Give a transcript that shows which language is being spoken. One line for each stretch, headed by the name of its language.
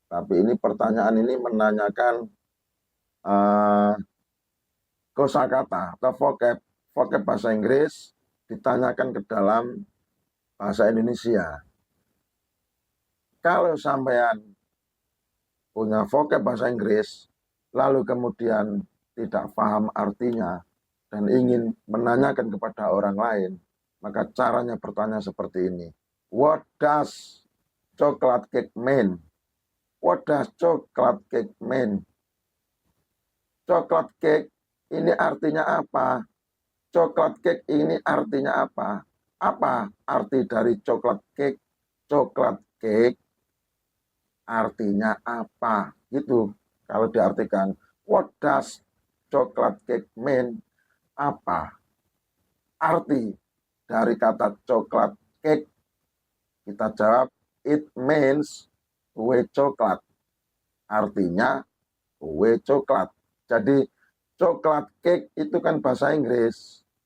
Indonesian: Tapi ini pertanyaan ini menanyakan kosakata atau vocab bahasa Inggris ditanyakan ke dalam bahasa Indonesia. Kalau sampean punya vocab bahasa Inggris, lalu kemudian tidak paham artinya dan ingin menanyakan kepada orang lain, maka caranya bertanya seperti ini.
English: What does chocolate cake mean? What does chocolate cake mean?
Indonesian: Chocolate cake ini artinya apa? Chocolate cake ini artinya apa? Apa arti dari chocolate cake? Chocolate cake artinya apa? Itu kalau diartikan.
English: What does chocolate cake mean?
Indonesian: Apa arti dari kata coklat cake? Kita jawab,
English: it means
Indonesian: kue coklat. Artinya kue coklat. Jadi coklat cake itu kan bahasa Inggris.